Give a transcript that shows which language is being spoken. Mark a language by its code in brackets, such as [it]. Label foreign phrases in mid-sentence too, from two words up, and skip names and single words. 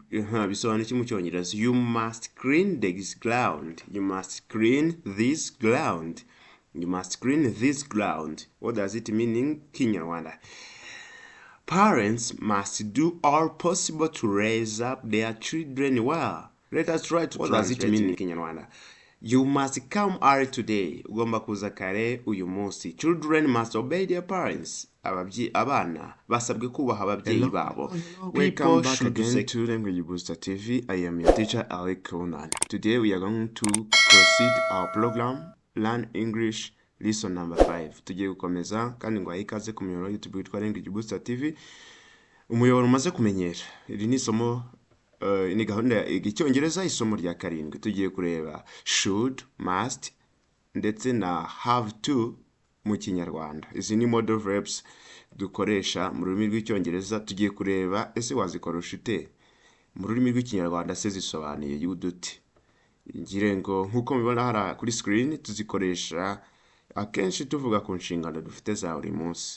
[rw] bisobanura iki mu cyongereza? [en] You must clean this ground. You must clean this ground. You must clean this ground. What does it mean in Kinyarwanda? Parents must do all possible to raise up their children well. Let us try to translate. What does it mean in Kinyarwanda? You must come early today. [rw] Ugomba kuza kare uyu munsi. [en] Children must obey their parents. [rw] Abana basabwe kubaha ababyeyi babo. [en] Welcome back again to Language Booster TV. I am your teacher, Alec Conan. Today we are going to proceed our program, Learn English Lesson number 5. [rw] Tugiye gukomeza kandi ngo ayikaze ku miyoboro YouTube witwa Language Booster TV. Umuyoboro umaze kumenyera. Iri ni isomo ni gahunda y'Icyongereza, isomo rya 7. Tugiye kureba should, must ndetse na [en] have to [rw] mu Kinyarwanda. Izi ni [en] modal verbs [rw] dukoresha mu rurimi rw'Icyongereza. Tugiye kureba ese wazikoresha ute mu rurimi rw'Ikinyarwanda, se zisobanuye yudute. Ngire ngo nkuko mubibona hara kuri screen, tuzikoresha akenshi tuvuga ku nshingano dufite za buri munsi.